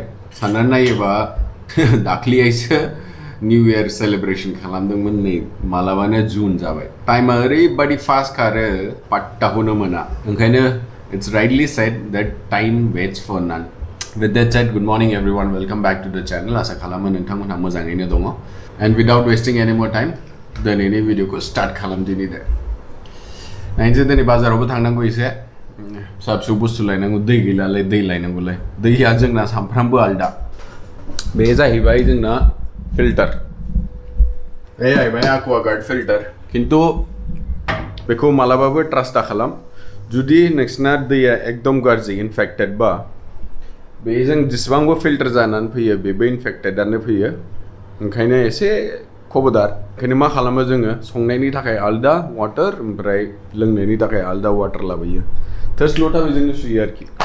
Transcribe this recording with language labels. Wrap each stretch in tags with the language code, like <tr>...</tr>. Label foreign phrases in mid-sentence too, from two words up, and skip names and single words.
<brx>साननानै नायोबा दाख्लैसो</brx> <en>new year celebration</en> <brx>खालामदोंमोन नै मालाबानो जुन जाबाय टाइमा ओरैबायदि फास्ट खारो पाट्टाखौनो मोना ओंखायनो</brx> <en>it's rightly said that time waits for none with that said good morning everyone welcome back to the channel</en> <brx>आशा खालामो नोंथांमोनहा मोजाङैनो दङ</brx> <en>and without wasting any more time</en> <brx>दिनैनि भिडिअखौ स्टार्ट खालामदिनि दे नायनोसै दिनै बाजारावबो थांनांगौ एसे फिसा फिसौ बुस्थु लायनांगौ दै गैलालाय दै लायनांगौलाय दैया जोंना सामफ्रामबो आलदा बे जाहैबाय जोंना फिल्टार बे जाहैबाय एक्वागार्ड फिल्टार खिन्थु बेखौ मालाबाबो ट्रास्ट दा खालाम जुदि नोंसिना दैया एकदम गाज्रि इनफेक्टेड बा बेजों जेसेबांबो फिल्टार जानानै फैयो बेबो इनफेक्टेडानो फैयो ओंखायनो एसे खबरदार ओंखायनो मा खालामो जोङो संनायनि थाखाय आलदा वाटार ओमफ्राय लोंनायनि थाखाय आलदा वाटार लाबोयो थोस लथा बेजोंनो सुयो आरोखि</brx>